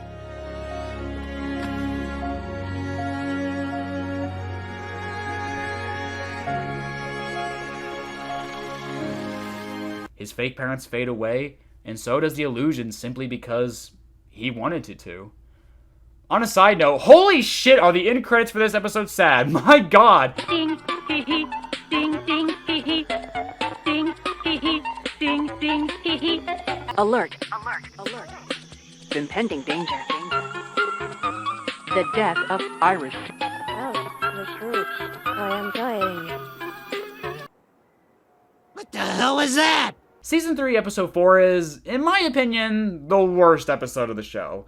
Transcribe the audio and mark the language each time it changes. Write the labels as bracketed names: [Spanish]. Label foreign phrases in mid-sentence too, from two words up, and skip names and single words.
[English] his fake parents fade away, and so does the illusion simply because he wanted it to. On a side note, holy shit, are the end credits for this episode sad. My god. Ding, hee hee, ding, ding, hee hee, ding, hee hee, ding, ding, hee hee. Alert, alert, alert. Impending danger, danger. The death of Iris. Oh, the fruits. I am dying. What the hell is that? Season 3, Episode 4 is, in my opinion, the worst episode of the show.